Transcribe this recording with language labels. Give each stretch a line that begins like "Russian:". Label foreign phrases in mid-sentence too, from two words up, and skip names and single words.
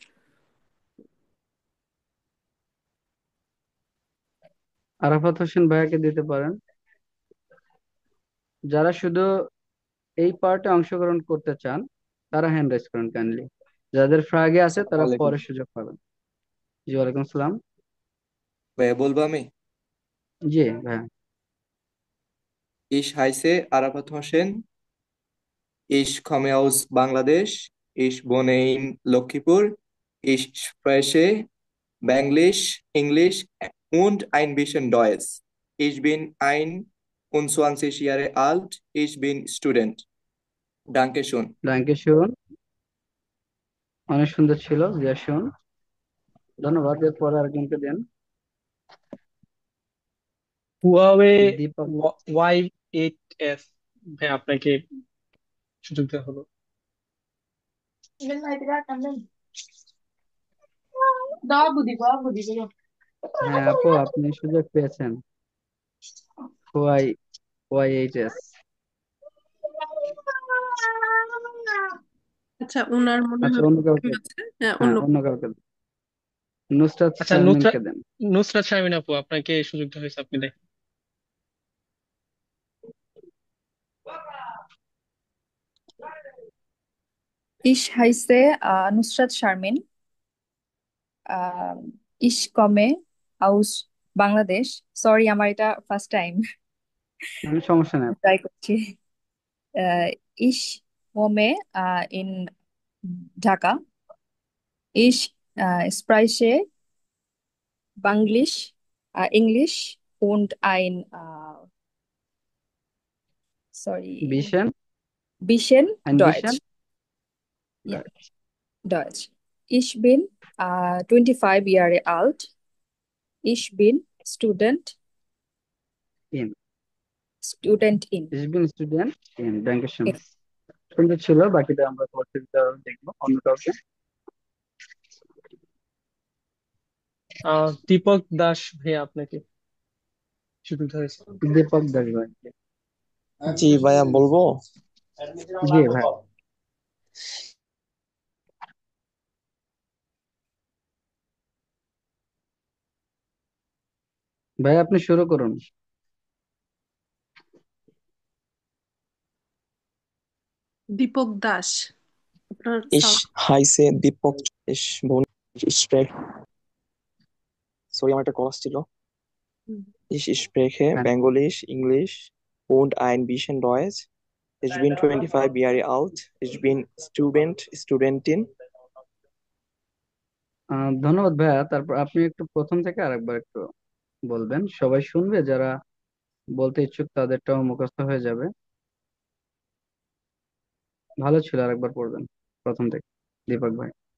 Bangla: আরাফাত হোসেন ভাইয়াকে দিতে পারেন। যারা শুধু এই পার্টে অংশগ্রহণ করতে চান তারা
English: hand raise
Bangla: করেন কাইন্ডলি। যাদের ফ্রাগে আছে আসসালামু তারা আলাইকুম পরে সুযোগ পাবেন। জি
Arabic: وعليكم السلام.
Bangla: ভাইয়া, বলবো আমি। জি ভাইয়া।
German: Ich heiße Arafat Hossein. Ich komme aus Bangladesch. Ich wohne in Lockerbie. Ich spreche Bangladesch, Englisch und ein bisschen Deutsch. Ich bin 21 Jahre alt. Ich bin Student. Dankeschön. Danke schön,
Bangla: অনেক সুন্দর ছিল
German: sehr schön,
Bangla: ধন্যবাদ। এরপরে আরেকজনকে দেন। হুয়াওয়ে দীপক। Y8s ভাই, আপনাকে সুযোগ দেওয়া হলো। হ্যাঁ আপু, আপনি সুযোগ পেয়েছেন। ওয়াই ওয়াই এইচ এস। আচ্ছা, ওনার মনে আচ্ছা হয় অন্য কাউকে, প্রবলেম আছে। হ্যাঁ, হ্যাঁ অন্য। অন্য কাউকে দেন। নুসরাত আচ্ছা, নুসরাত শারমিনকে দেন। নুসরাত শারমিন আপু, আপনাকে সুযোগ দেওয়া হয়েছে, আপনি দেখেন।
German: Ich heiße Nusrat Sharmin. Ich komme aus Bangladesh.
Bangla: Sorry, আমার এটা
English: first time
Bangla: সমস্যা নেই। ট্রাই করছি।
German: Ich wohne in Dhaka. Ich spreche Banglish, English und ein sorry, বিশেন, bisschen ein bisschen. Deutsch. Ja, Deutsch. Ich bin 25 Jahre alt. Ich bin ইন Studentin. ইসবিন স্টুডেন্ট ইন ব্যাংকেশন।
Bangla: সুন্দর ছিল, বাকিটা আমরা পরবর্তীতে দেখবো অন্য কাউকে। দীপক দাস ভাই, আপনাকে সুযোগ দেওয়া হয়েছে। দীপক দাস ভাই। জি ভাইয়া, বলবো। জি ভাই। ভাই আপনি শুরু করুন। দীপক দাস, আপনার
German: Ich heiße Deepak. Ich wohne, ich spreche, sorry,
Bangla: আমার একটা ক্লাস ছিল।
German: Ich spreche
Bangla: হ্যাঁ,
German: Bangalisch, English und ein bisschen Deutsch. Ich bin 25 Jahre alt. Ich bin Studentin.
Bangla: ধন্যবাদ ভাইয়া। তারপর আপনি একটু প্রথম থেকে আরেকবার একটু বলবেন, সবাই শুনবে, যারা বলতে ইচ্ছুক তাদেরটাও মুখস্থ হয়ে যাবে। ভালো ছিল, আরেকবার পড়বেন প্রথম থেকে দীপক ভাই।